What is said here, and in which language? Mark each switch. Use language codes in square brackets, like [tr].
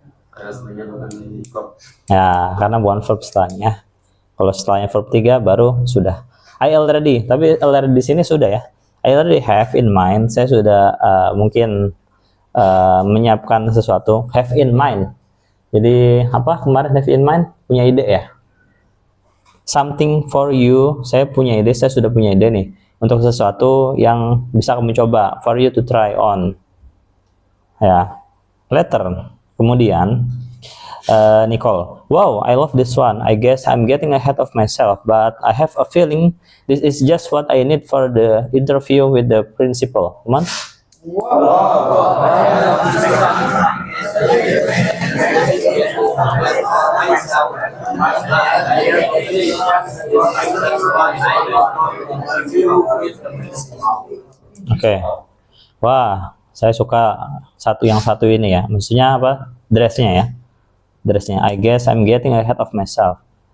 [id] Karena sebenarnya bukan verb. Ya, karena bukan verb setelahnya. Kalau setelahnya verb 3 baru sudah. [en] I already, [id] tapi [en] already [id] di sini sudah ya. [en] I already have in mind. [id] Saya sudah mungkin menyiapkan sesuatu. [en] Have in mind. [id] Jadi apa kemarin [en] have in mind? [id] Punya ide ya. [en] Something for you. [id] Saya punya ide. Saya sudah punya ide nih untuk sesuatu yang bisa kamu coba. [en] For you to try on. Ya. Later. [id] Kemudian [en] Nicole, wow, I love this one. I guess I'm getting ahead of myself, but I have a feeling this is just what I need for the interview with the principal. Come on. Okay. [id] Wah, saya suka yang satu ini ya. Maksudnya apa? Dressnya ya. Dressnya. [en] I guess I'm getting ahead of myself.